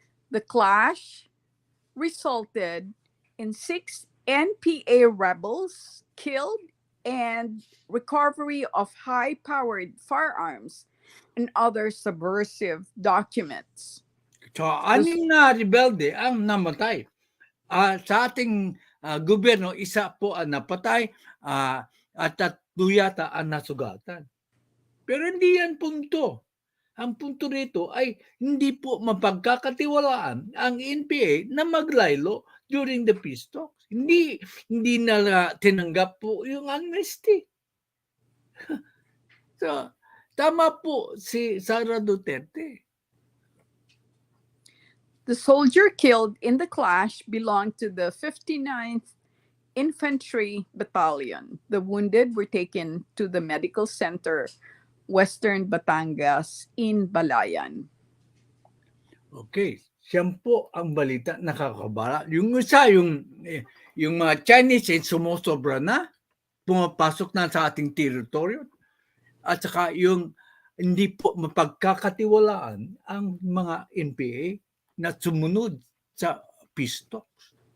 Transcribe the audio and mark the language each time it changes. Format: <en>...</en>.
<en>The clash resulted in 6 NPA rebels killed and recovery of high-powered firearms and other subversive documents.</en> <tl>So, anim na rebelde ang namatay. Sa ating gobyerno, isa po ang napatay at 3 yata ang nasugatan. Pero hindi yan punto. Ang punto rito ay hindi po mapagkakatiwalaan ang NPA na maglaylo</tl> <en>during the peace talks.</en> <tl>Hindi na tinanggap po yung amnesty. So, tama po si Sara Duterte.</tl> <en>The soldier killed in the clash belonged to the 59th Infantry Battalion. The wounded were taken to the medical center, Western Batangas in Balayan.</en> <tl>Okay, siyang po ang balita nakakabala. Yung isa, yung mga Chinese sumusobra na, pumapasok na sa ating teritoryo. At saka yung hindi po mapagkakatiwalaan ang mga NPA na sumunod sa peace talks.</tl>